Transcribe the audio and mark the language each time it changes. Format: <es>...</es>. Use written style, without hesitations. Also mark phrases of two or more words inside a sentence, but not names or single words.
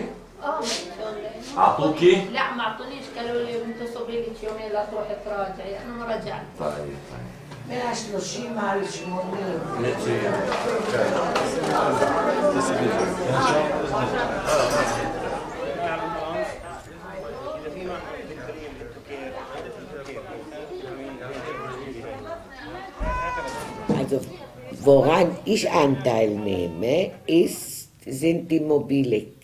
<ar>أعطوكي؟ لا ما أعطونيش، قالوا لي أنت صبري لك يومين لا تروحي تراجعي، أنا ما رجعت. طيب 130 على 80. ميرسي.</ar> <de>Also, woran ich Anteil nehme, sind die mobile</de>